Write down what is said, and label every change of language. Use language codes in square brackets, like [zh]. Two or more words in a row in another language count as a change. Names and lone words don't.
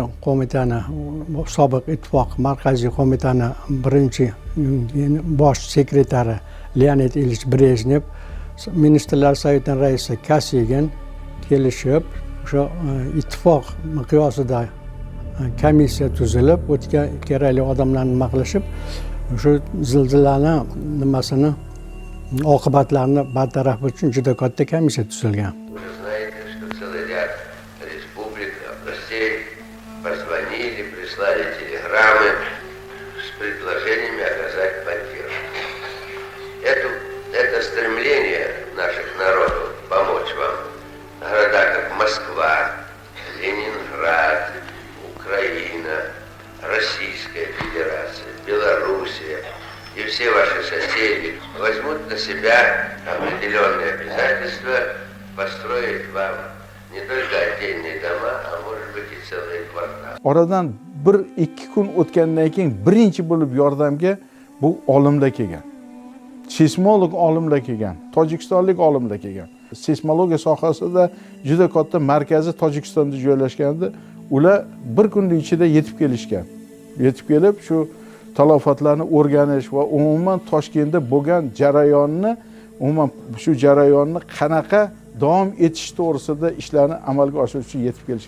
[uz] qo'mitani sobiq ittifoq markaziy qo'mitani birinchi bosh sekretari Leonid Ilyich Brejnev Ministrlar Sovetinin raisi Kosygin kelishib, o'sha ittifoq miqyosida komissiya tuzilib, o'tga kerakli odamlarni nima qilishib, o'sha zilzilani nimasini oqibatlarini bartaraf uchun juda katta komissiya tuzilgan. [ru] Позвонили, прислали телеграммы с предложениями оказать поддержку. Это стремление наших народов помочь вам, города как Москва, Ленинград, Украина, Российская Федерация, Белоруссия и все ваши соседи возьмут на себя определенные обязательства построить вам не только отдельные дома, а может быть и целые кварталы. [uz] Oradan 1-2 kun o'tgandan keyin birinchi bo'lib yordamga bu olimlar kelgan. Seysmolog olimlar kelgan, tojikistonlik olimlar kelgan. Seysmologiya sohasida juda katta markazi Tojikistonda joylashgandi. Ular bir kunning ichida yetib kelishgan. Yetib kelib shu talofatlarni o'rganish va umuman Toshkentda bo'lgan jarayonni, umuman shu jarayonni qanaqa davom etish to'g'risida ishlarni amalga oshirish uchun yetib kelishgan.